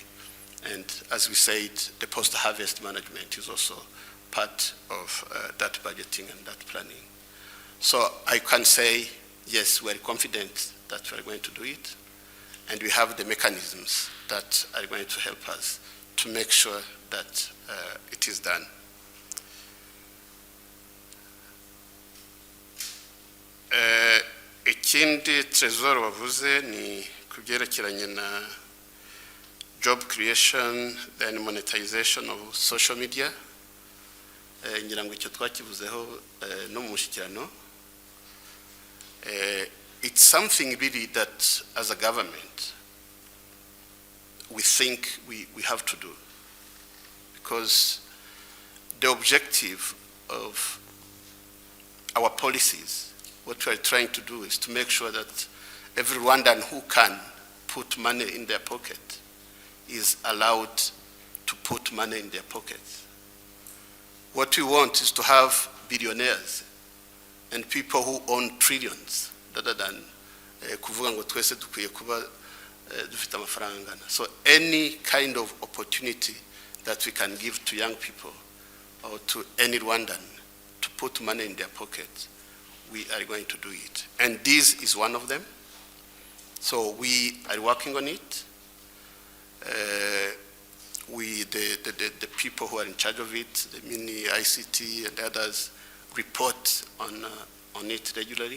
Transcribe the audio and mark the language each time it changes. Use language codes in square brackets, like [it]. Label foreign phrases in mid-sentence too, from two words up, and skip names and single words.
[en] And as we said, the post-harvest management is also part of that budgeting and that planning. So I can say, yes, we're confident that we're going to do it, and we have the mechanisms that are going to help us to make sure that it is done. [rw] Ikindi Trezor wavuze ni kubyerekeranye na [en] job creation, then monetization of social media. [rw] Ngira ngo icyo twakivuzeho no mu mushyikirano. [en] It's something really that as a government we think we have to do, because the objective of our policies, what we are trying to do is to make sure that every Rwandan who can put money in their pocket is allowed to put money in their pockets. What we want is to have billionaires and people who own trillions, rather than [rw] kuvuga ngo twese dukwiye kuba dufite amafaranga angana. [en] So any kind of opportunity that we can give to young people or to any Rwandan to put money in their pockets, we are going to do it. And this is one of them. So we are working on it. The people who are in charge of it, the Mini ICT and others, report on it regularly.